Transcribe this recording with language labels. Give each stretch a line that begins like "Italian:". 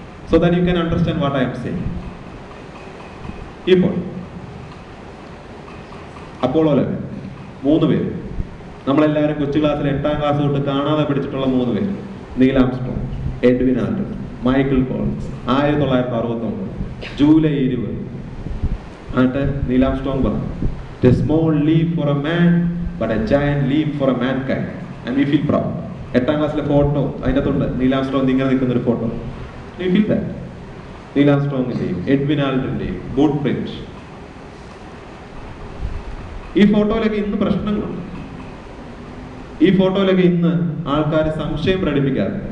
English: So that you can understand what I am saying.
Malayalam: ഇപ്പോൾ Apollo 11 3 പേര്, നമ്മളെല്ലാവരും കൊച്ചു ക്ലാസ്സിൽ 8ാം ക്ലാസ് തൊട്ട് കാണാതെ പഠിച്ചിട്ടുള്ള 3 പേര്. Neil Armstrong, Edwin Aldrin, Michael Collins. 1969 July 20 ആയിട്ട് നീൽ ആംസ്ട്രോങ് പറഞ്ഞു,
English: "A small leap for a man, but a giant leap for a mankind. And we feel proud."
Malayalam: 8ാം ക്ലാസ്സിലെ ഫോട്ടോ അതിൻ്റെ അകത്തുണ്ട്. നീൽ ആംസ്ട്രോങ് ഇങ്ങനെ നിൽക്കുന്ന ഒരു photo.
English: We feel that.
Malayalam: Neil ആംസ്ട്രോങ്ങിന്റെയും Edwin ആൽഡ്രിന്റെയും boot print. ഈ ഫോട്ടോയിലൊക്കെ ഇന്ന് പ്രശ്നങ്ങളുണ്ട്. ഈ ഫോട്ടോയിലൊക്കെ ഇന്ന് ആൾക്കാർ സംശയം പ്രകടിപ്പിക്കാറുണ്ട്.